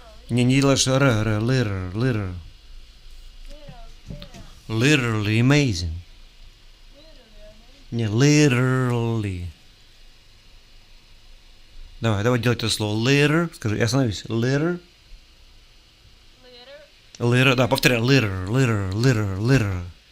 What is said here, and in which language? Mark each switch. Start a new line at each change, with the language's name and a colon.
Russian: Не делаешь р,
English: liter, liter. Literally amazing.
Russian: Не,
English: literally.
Russian: Давай делать это слово
English: liter,
Russian: скажи, я остановись, liter.
English: Liter,
Russian: да, повторяй,
English: liter, liter, liter, liter.